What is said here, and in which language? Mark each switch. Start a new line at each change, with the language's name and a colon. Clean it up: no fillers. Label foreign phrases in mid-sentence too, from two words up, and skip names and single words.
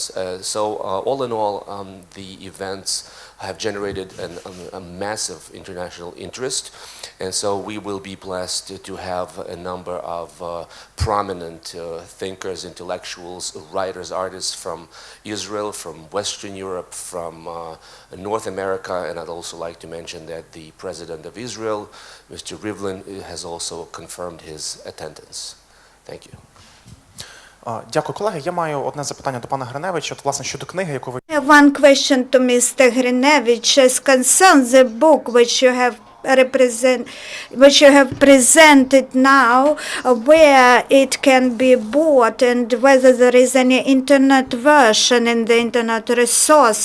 English: So all in all, the events have generated a massive international interest, and so we will be blessed to have a number of prominent thinkers, intellectuals, writers, artists from Israel, from Western Europe, from North America, and I'd also like to mention that the President of Israel, Mr. Rivlin, has also confirmed his attendance. Thank you.
Ukrainian: Дякую, колеги. Я маю одне запитання до пана Гриневича. От, власне, щодо книги, яку ви...
English: One question to Mr. Hrynevych as concerns the book which you have presented now, where it can be bought and whether there is any internet version in the internet resource.